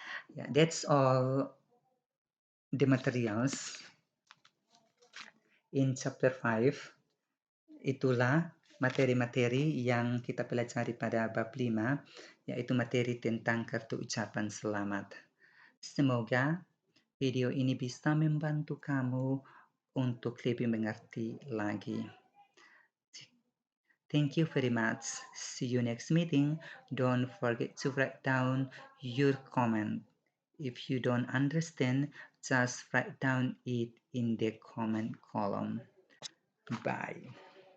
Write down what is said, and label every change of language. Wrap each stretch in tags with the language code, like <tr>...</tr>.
<en>Yeah, that's all the materials in chapter 5.</en> <id>Itulah materi-materi yang kita pelajari pada bab 5, yaitu materi tentang kartu ucapan selamat. Semoga video ini bisa membantu kamu untuk lebih mengerti lagi.</id> <en>Thank you very much. See you next meeting. Don't forget to write down your comment. If you don't understand, just write down it in the comment column. Bye.</en>